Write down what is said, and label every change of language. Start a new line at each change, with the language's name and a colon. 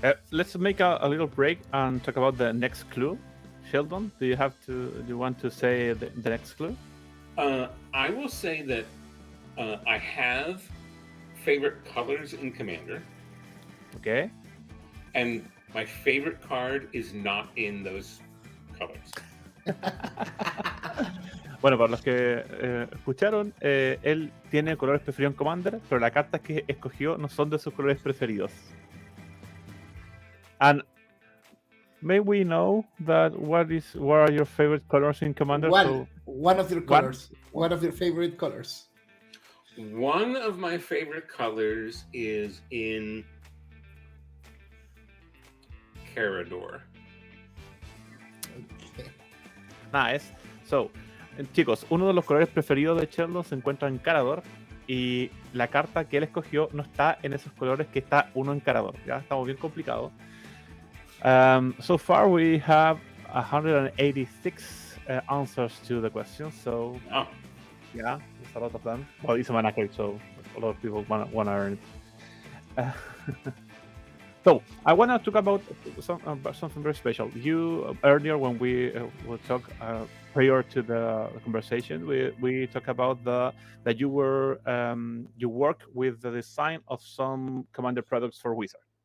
English: Let's make a little break and talk about the next clue. Sheldon, do you want to say the next clue? I will say that I have favorite colors in Commander. Okay. And my favorite card is not in those colors.
Spanish: Bueno, para los que escucharon, él tiene colores preferidos en Commander, pero las cartas que escogió no son de sus colores preferidos.
English: And may we know that what are your favorite colors in Commander? One of your colors. One of your favorite colors. One of my favorite colors is in Carador. Okay. Nice.
Spanish: So, chicos, uno de los colores preferidos de Sheldon se encuentra en Carador y la carta que él escogió no está en esos colores que está uno en Carador. Ya estamos bien complicados.
English: So far we have 186 answers to the question. So, yeah, there's a lot of them. Well, it's a mana card, so a lot of people want to earn it. So I want to talk about something very special. You earlier when we talked prior to the conversation, we talked about that you work with the design of some Commander products for Wizard.